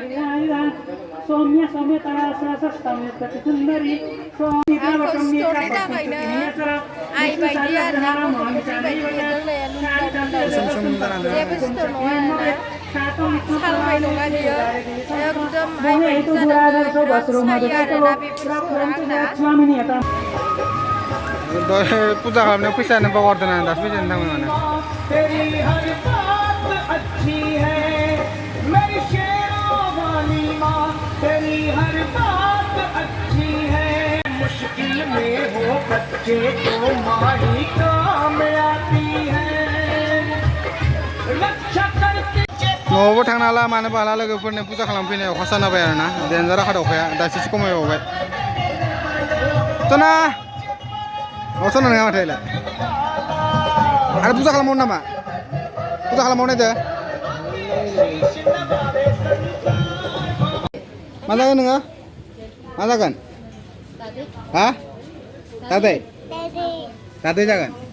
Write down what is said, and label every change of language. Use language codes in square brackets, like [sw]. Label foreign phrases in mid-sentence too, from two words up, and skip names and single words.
[brx] आंखौ स्ट'रनि थाखायनो आइ बायदि आरोना, गथ'फोरनि बायदि जेबो स्ट'र नङा आरोना, सालमाय नङा बियो, एकदम आइ बायदि जादों, बिराद सायो आरोना बेफोर स्ट'रा आंना। दहाय फुजा खालामनायाव फैसायानो बावगारदों आं दासो फैसायानो थांबाय माने [hi] तेरी हर बात अच्छी है मेरी शेरों वाली माँ तेरी हर बात अच्छी है मुश्किल में हो बच्चे तो माँ ही काम आती है रक्षा करती [brx] न'आवबो थांनो हाला मानोबो हाला लोगोफोरनि फुजा खालामफैनायाव अखा साना होबाय आरोना देन्जार अखा अखाया दासो खमायबावबाय तना तना नङा माथो इलाय आरो फुजा खालामबावनो नामा फुजा खालामबावनाय दे मा जागोन नोङो मा जागोन हा दादै दादै जागोन